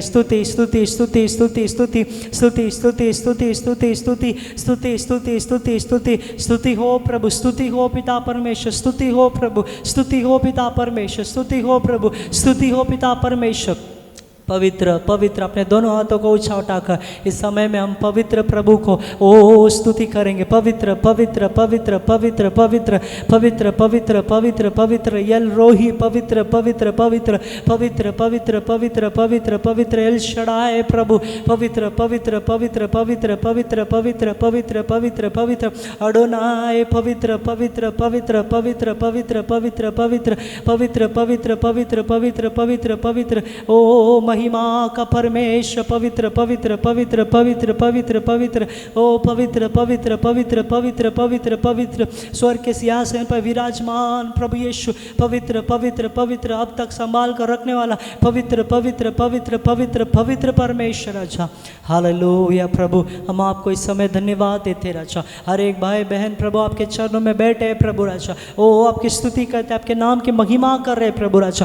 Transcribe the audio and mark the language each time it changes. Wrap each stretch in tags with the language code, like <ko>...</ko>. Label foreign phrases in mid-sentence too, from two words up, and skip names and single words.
<hi>स्तुति स्तुति स्तुति स्तुति स्तुति स्तुति स्तुति स्तुति स्तुति स्तुति स्तुति स्तुति स्तुति स्तुति स्तुति हो प्रभु, स्तुति हो पिता परमेश्वर, स्तुति हो प्रभु, स्तुति हो पिता परमेश्वर, स्तुति हो प्रभु, स्तुति हो पिता परमेश्वर। पवित्र पवित्र, अपने दोनों हाथों को ऊंचा उठाकर इस समय में हम पवित्र प्रभु को ओ स्तुति करेंगे। पवित्र पवित्र पवित्र पवित्र पवित्र पवित्र पवित्र पवित्र पवित्र यल रोही, पवित्र पवित्र पवित्र पवित्र पवित्र पवित्र पवित्र पवित्र एल शडाय प्रभु, पवित्र पवित्र पवित्र पवित्र पवित्र पवित्र पवित्र पवित्र पवित्र अडोनाय, पवित्र पवित्र पवित्र पवित्र पवित्र पवित्र पवित्र पवित्र पवित्र पवित्र पवित्र पवित्र पवित्र ओ महिमा का परमेश्वर, पवित्र पवित्र पवित्र पवित्र पवित्र पवित्र, ओ पवित्र पवित्र पवित्र पवित्र पवित्र पवित्र, स्वर्ग के सिंहासन पर विराजमान प्रभु यीशु, पवित्र पवित्र पवित्र, अब तक संभाल कर रखने वाला पवित्र पवित्र पवित्र पवित्र पवित्र परमेश्वर राजा। हालेलुया प्रभु, हम आपको इस समय धन्यवाद देते राजा। हर एक भाई बहन प्रभु आपके चरणों में बैठे हैं प्रभु राजा, ओ आपकी स्तुति करते, आपके नाम की महिमा कर रहे प्रभु राजा।</hi>